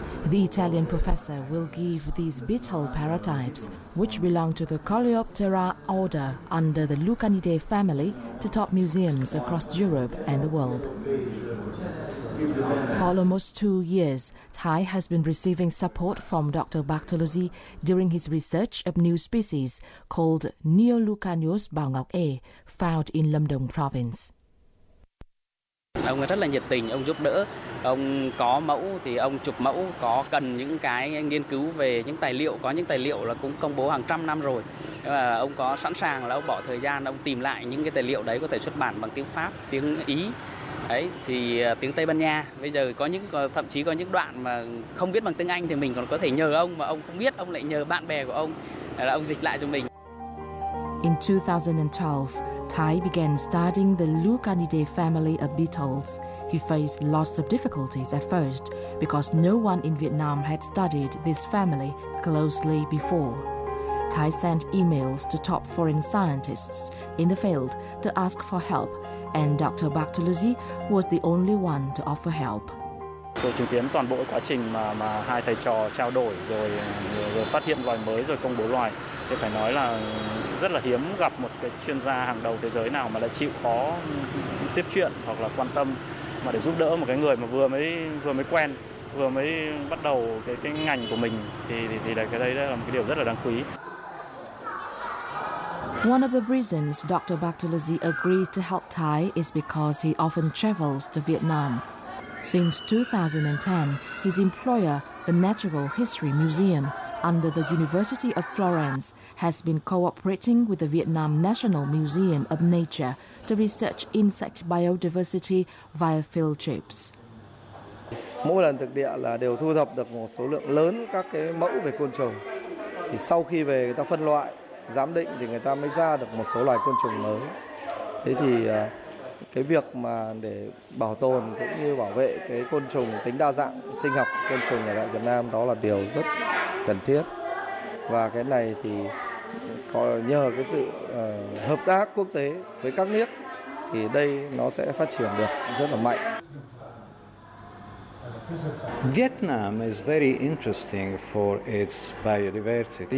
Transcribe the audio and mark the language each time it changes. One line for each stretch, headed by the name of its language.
English: The Italian professor will give these beetle paratypes, which belong to the Coleoptera order under the Lucanidae family, to top museums across Europe and the world. For almost 2 years, Thái has been receiving support from Dr. Bartolozzi during his research of new species called Neolucanius Bảo Ngọc E, found in Lâm Đồng province.
Vietnamese: Ông rất là nhiệt tình, ông giúp đỡ. Ông có mẫu thì ông chụp mẫu, có cần những cái nghiên cứu về những tài liệu, có những tài liệu là cũng công bố hàng trăm năm rồi. Và ông có sẵn sàng là ông bỏ thời gian, ông tìm lại những cái tài liệu đấy có thể xuất bản bằng tiếng Pháp, tiếng Ý, Đấy, thì tiếng Tây Ban Nha, bây giờ thậm chí có những đoạn mà không viết bằng tiếng Anh thì mình còn có thể nhờ ông, mà ông không biết, ông lại nhờ bạn bè của ông là ông dịch lại cho mình.
English: In 2012, Thái began studying the Lucanidae family of beetles. He faced lots of difficulties at first because no one in Vietnam had studied this family closely before. Thái sent emails to top foreign scientists in the field to ask for help, and Dr. Bartolozzi was the only one to offer help.
Vietnamese: Tôi chứng kiến toàn bộ quá trình mà hai thầy trò trao đổi rồi phát hiện loài mới rồi công bố loài. Thì phải nói là rất là hiếm gặp một cái chuyên gia hàng đầu thế giới nào mà lại chịu khó tiếp chuyện hoặc là quan tâm mà để giúp đỡ một cái người mà vừa mới quen, vừa mới bắt đầu cái ngành của mình thì là cái đấy là một cái điều rất là đáng quý. One of the reasons Dr. Bartolozzi agreed to help Thái is because he often travels to Vietnam. Since 2010, his employer, the Natural History Museum, under the University of Florence, has been cooperating with the Vietnam National Museum of Nature to research insect biodiversity via field trips. Mỗi lần thực địa là đều thu thập được một số lượng lớn các cái mẫu về côn trùng. Thì sau khi về người ta phân loại, giám định thì người ta mới ra được một số loài côn trùng mới. Thế thì cái việc mà để bảo tồn cũng như bảo vệ cái côn trùng tính đa dạng sinh học côn trùng ở tại Việt Nam đó là điều rất cần thiết. Và cái này thì có nhờ cái sự hợp tác quốc tế với các nước thì đây nó sẽ phát triển được rất là mạnh.
English: Vietnam is very interesting for its biodiversity.